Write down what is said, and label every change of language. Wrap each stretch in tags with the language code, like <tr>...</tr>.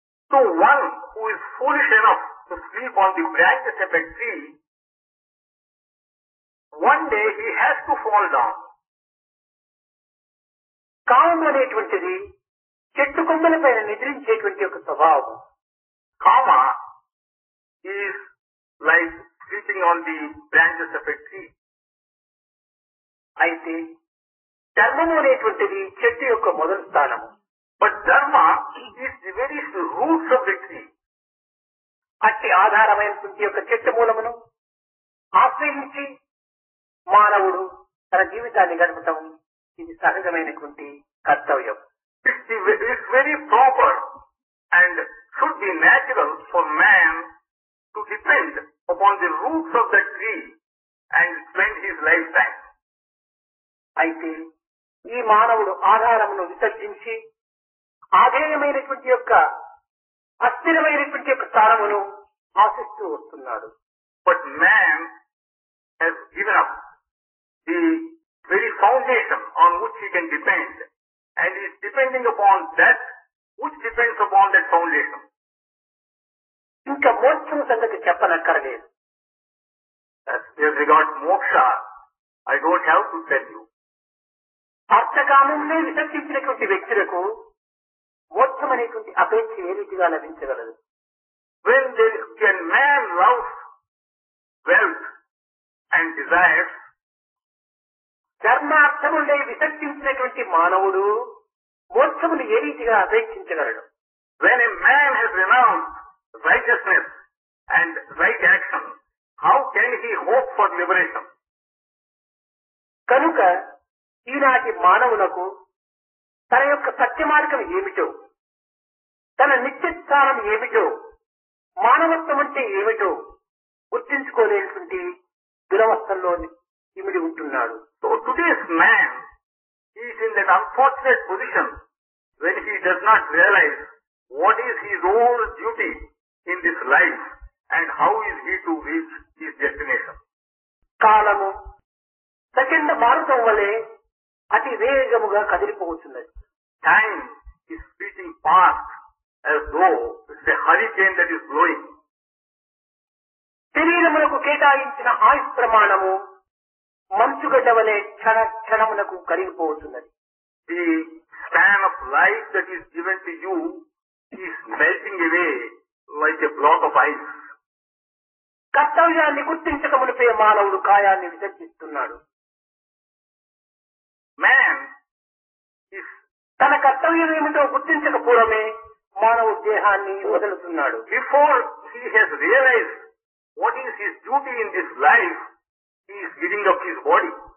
<en>So one who is foolish enough to sleep on the branches of a tree, one day he has to fall down.</en> <te>కామం అనేటువంటిది చెట్టు కొమ్మల పైన నిద్రించేటువంటి ఒక స్వభావం.</te> <en>Kama is like sleeping on the branches of a tree.</en> <te>అయితే ధర్మము అనేటువంటిది చెట్టు యొక్క మొదటి స్థానము.</te> <en>But Dharma is the very roots of the tree.</en> <te>అట్టి ఆధారమైనటువంటి యొక్క చెట్టు మూలమును ఆశ్రయించి మానవుడు తన జీవితాన్ని గడపటం ఇది సహజమైనటువంటి కర్తవ్యం.</te> <en>It's very proper and should would be natural for man to depend upon the roots of the tree and spend his lifetime.</en> <te>అయితే ఈ మానవుడు ఆధారమును విసర్జించి ఆధేయమైనటువంటి యొక్క అస్థిరమైనటువంటి యొక్క స్థానమును ఆశిస్తూ వస్తున్నాడు.</te> <en>But man has given up the very foundation on which he can depend and is depending upon that which depends upon that foundation.</en> <te>ఇంకా మోక్షం సంగతి చెప్పనక్కరలేదు.</te> <en>As regards moksha, I don't have to tell you.</en> <te>అర్థకామంలో విసర్జించినటువంటి వ్యక్తులకు మోక్షం అనేటువంటి అపేక్ష ఏ రీతిగా లభించగలదు?</te> <en>When man loves wealth and desires,</en> <te>ధర్మార్థములే విసర్జించినటువంటి మానవుడు మోక్షమును ఏ రీతిగా అపేక్షించగలడు?</te> <en>when a man has renounced righteousness and right action, how can he hope for liberation?</en> <te>కనుక ఈనాటి మానవులకు తన యొక్క సత్యమార్గం ఏమిటో, తన నిత్యస్థానం ఏమిటో, మానవత్వం అంటే ఏమిటో గుర్తించుకోలేనటువంటి దురవస్థల్లో ఇమిడి ఉంటున్నాడు.</te> <en>So today's man is in that unfortunate position when he does not realize what is his own duty in this life and how is he to reach his destination.</en> <te>కాలము సెకండ్ మారుతం వలె అతి వేగముగా కదిలిపోతున్నది.</te> <en>Time is speeding past as though it's a hurricane that is blowing.</en> <te>శరీరములకు కేటాయించిన ఆయుష్ ప్రమాణము మంచుగడ్డ వలె క్షణ క్షణమునకు కరిగిపోతున్నది.</te> <en>The span of life that is given to you is melting away like a block of ice.</en> <te>కర్తవ్యాన్ని గుర్తించక మునిపే మానవుడు కాయాన్ని విసర్జిస్తున్నాడు.</te> <en>Man is</en> <te>తన కర్తవ్యం ఏమిటో గుర్తించక పూర్వమే మానవుడు దేహాన్ని వదులుతున్నాడు.</te> <en>before he has realized what is his duty in this life, he is giving up his body.</en>